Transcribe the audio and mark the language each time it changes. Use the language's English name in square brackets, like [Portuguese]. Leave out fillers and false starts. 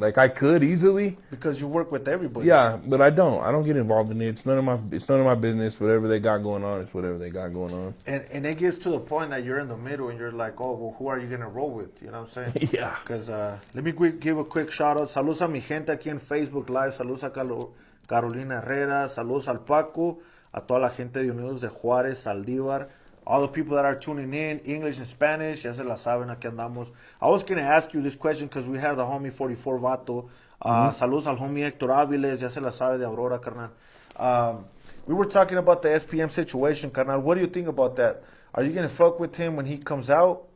[English] Like I could easily because you work with everybody. Yeah, but I don't get involved in it. It's none of my business. Whatever they got going on is whatever they got going on. And it gets to the point that you're in the middle and you're like, oh, well, who are you gonna roll with? You know what I'm saying? Yeah. Because let me give a quick shout out. [Spanish] Saludos a mi gente aquí en Facebook Live. Saludos a Carolina Herrera. Saludos al Paco. A toda la gente de Unidos de Juárez, Saldívar. [English] All the people that are tuning in, English and Spanish, [Spanish] ya se la saben, aquí andamos. [English] I was going to ask you this question because we had the homie 44 Vato. [Spanish] Saludos al homie Héctor Áviles, ya se la sabe de Aurora, carnal. [English] We were talking about the SPM situation, carnal. What do you think about that? Are you going to fuck with him when he comes out?